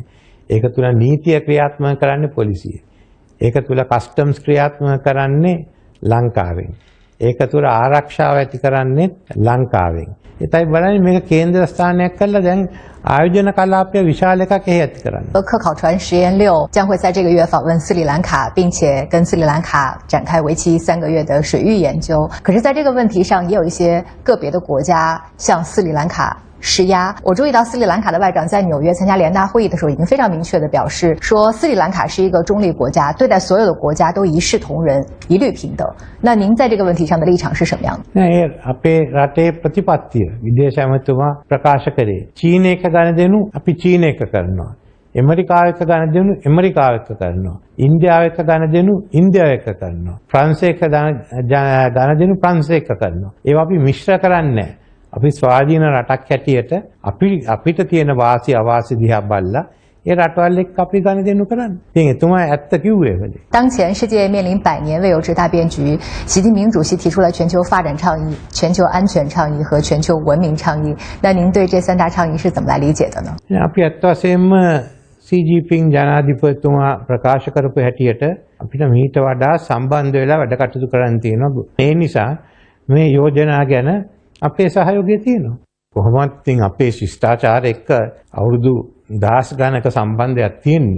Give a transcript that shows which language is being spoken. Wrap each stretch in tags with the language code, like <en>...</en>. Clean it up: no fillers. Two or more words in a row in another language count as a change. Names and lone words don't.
<si>ඒක තුල නීතිය ක්‍රියාත්මක කරන්නේ පොලිසිය. ඒක තුල කස්ටම්ස් ක්‍රියාත්මක කරන්නේ ලංකාවෙන්. ඒක තුල ආරක්ෂාව ඇති කරන්නේ ලංකාවෙන්. ඒතයි බලන්නේ මේක කේන්ද්‍ර ස්ථානයක් කරලා දැන් ආයෝජන කලාපය විශාල එකක් එහි ඇති කරන්නේ.</si> <zh>科考船实验6将会在这个月访问斯里兰卡，并且跟斯里兰卡展开为期3个月的水域研究。可是，在这个问题上，也有一些个别的国家向斯里兰卡施压。我注意到斯里兰卡的外长在纽约参加联大会议的时候，已经非常明确地表示说，斯里兰卡是一个中立国家，对待所有的国家都一视同仁，一律平等。那您在这个问题上的立场是什么样的？</zh> <si>නෑ අපේ රටේ ප්‍රතිපත්තිය විදේශ ඇමතුමා ප්‍රකාශ කරේ චීන එක ගණදෙනු අපි චීන එක කරනවා. ඇමරිකාව එක ගණදෙනු ඇමරිකාව එක කරනවා. ඉන්දියාව එක ගණදෙනු ඉන්දියාව එක කරනවා. ප්‍රංශ එක ගණදෙනු ප්‍රංශ එක කරනවා. ඒවා අපි මිශ්‍ර කරන්නේ නෑ. අපි ස්වාධීන රටක් හැටියට අපිට තියෙන වාසි අවාසි දිහා බලලා ඒ රටවල් එක්ක අපි ගණදෙනු කරන්නේ. ඉතින් එතුමා ඇත්ත කිව්වේ වෙලේ.</si> <zh>当前世界面临100年未有之大变局，习近平主席提出了全球发展倡议、全球安全倡议和全球文明倡议。那您对这3大倡议是怎么来理解的呢？</zh> <si>අපි ඇත්ත වශයෙන්ම සීජීපින් ජනාධිපතිතුමා ප්‍රකාශ කරපු හැටියට අපිට මීට වඩා සම්බන්ධ වෙලා වැඩ කටයුතු කරන්න තියෙනවා. ඒ නිසා මේ යෝජනා ගැන අපේ සහයෝගය තියෙනවා. කොහොමත් ඉතින් අපේ ශිෂ්ටාචාර එක්ක අවුරුදු දහස් ගණක සම්බන්ධයක් තියෙන්නේ.</si>